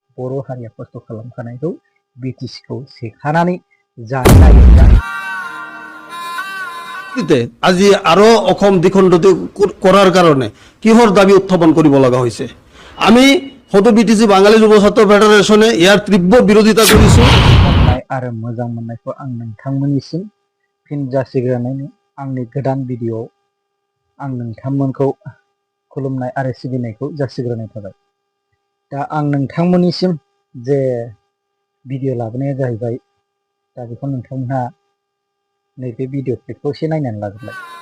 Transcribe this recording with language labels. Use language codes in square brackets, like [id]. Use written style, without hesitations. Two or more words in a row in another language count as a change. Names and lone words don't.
[brx] बर' हारिया खस्थ' खालामखानायखौ बिटिसिखौ सेखानानै जानो नागिरदों। [as] আজি আরো অসম দ্বিখণ্ডিত করার কারণে কিহর দাবি উত্থাপন করিব লগা হয়েছে। [bn] আমি হয়তো বিটিসি বাঙালি যুব ছাত্র ফেডারেশনে ইয়ার তীব্র বিরোধিতা করেছি। [brx] आरो मोजां मोननायखौ आं नोंथांमोननिसिम फिन जासिग्रोनायनि आंनि गोदान भिडिअ आं नोंथांमोनखौ खुलुमनाय आरो सिबिनायखौ जासिग्रोनाय थाबाय। दा आं नोंथांमोननिसिम जे भिडिअ लाबोनाया जाहैबाय, दा बेखौ नोंथांमोनहा नैबे भिडिअ क्लिपखौ एसे नायनानै लाग्रोलाय।